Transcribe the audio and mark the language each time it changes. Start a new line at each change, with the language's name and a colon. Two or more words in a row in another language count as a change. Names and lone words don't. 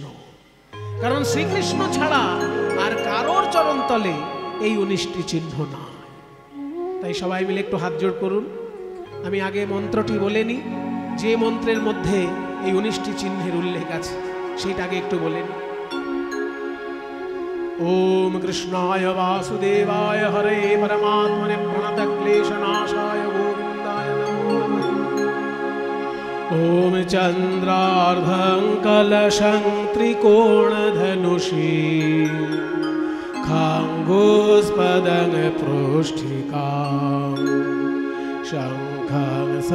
Bangla: কারণ শ্রীকৃষ্ণ ছাড়া আর কারোর চরণতলে এই 19টি চিহ্ন না। তাই সবাই মিলে একটু হাত জোড় করুন। আমি আগে মন্ত্রটি বলে নিই, যে মন্ত্রের মধ্যে এই 19টি চিহ্নের উল্লেখ আছে সেটা আগে একটু বলে নিই।
Sanskrit: ओम कृष्णाय वासुदेवाय हरे परमात्मने प्रणतक्लेशनाशाय गोविन्दाय नमो नमः। ओम चन्द्रार्धं कलशं त्रिकोणधनुषी खाङ्गोस्पदं पृष्ठिकां शङ्खं